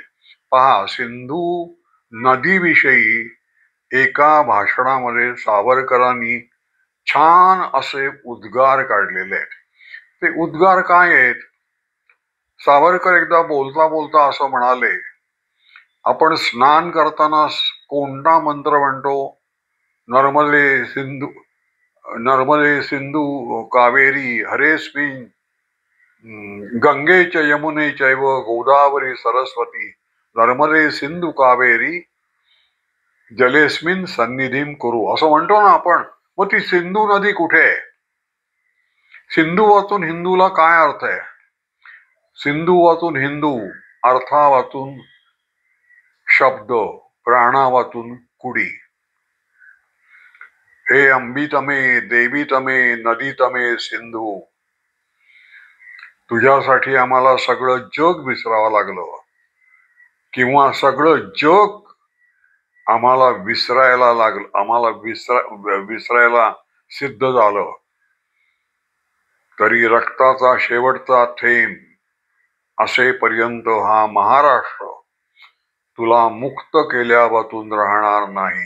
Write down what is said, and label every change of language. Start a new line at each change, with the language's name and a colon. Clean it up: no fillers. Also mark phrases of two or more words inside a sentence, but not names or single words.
Marathi: पहा, सिंधू नदीविषयी एका भाषणामध्ये सावरकरांनी छान असे उद्गार काढलेले आहेत. ते उद्गार काय आहेत? सावरकर एकदा बोलता बोलता असं म्हणाले, आपण स्नान करताना कोणता मंत्र म्हणतो?
Sanskrit: नर्मदे सिंधू कावेरी हरेस्मिन गंगे च यमुने चैव गोदावरी सरस्वती नर्मदे सिंधू कावेरी जलेस्मिन सन्निधीम करू,
Marathi: असं म्हणतो ना आपण. मग ती सिंधू नदी कुठे आहे? सिंधू वाचून हिंदूला काय अर्थ आहे? सिंधू वाचून हिंदू, अर्था वाचून शब्द, प्राणा वाचून कुडी.
Sanskrit: हे अंबी तमे, देवी तमे, नदी तमे सिंधू,
Marathi: तुझ्यासाठी आम्हाला सगळं जग विसरावं लागलं, किंवा सगळं जग आम्हाला विसरायला लागलं, आम्हाला विसरायला सिद्ध झालं, तरी रक्ताचा शेवटचा थेंब असेपर्यंत हा महाराष्ट्र तुला मुक्त केल्यावाचून राहणार नाही.